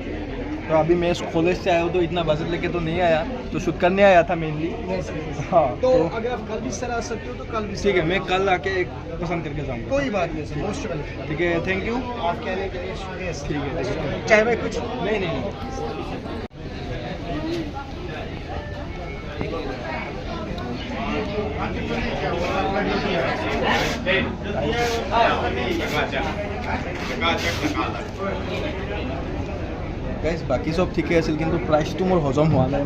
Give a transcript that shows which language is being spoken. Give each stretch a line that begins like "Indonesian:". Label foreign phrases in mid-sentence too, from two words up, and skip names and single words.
Hindi: तो अभी मैं इस कॉलेज से आया हूँ, तो इतना बजट लेके तो नहीं आया, तो शूट करने आया था मेनली। हाँ, तो अगर आप कल भी सर आ सकते हो तो कल भी। ठीक है, मैं कल आके एक पसंद करके जाऊँगा। कोई बात नहीं सर,
English: most welcome.
Hindi: ठीक है,
English: thank you.
Hindi: आप कहने के लिए शुक्रिया सर। ठीक है, चाहे मैं कुछ नहीं।
Assamese: গাইজ বাকী চব ঠিকে আছিল, কিন্তু প্ৰাইচটো মোৰ হজম হোৱা নাই।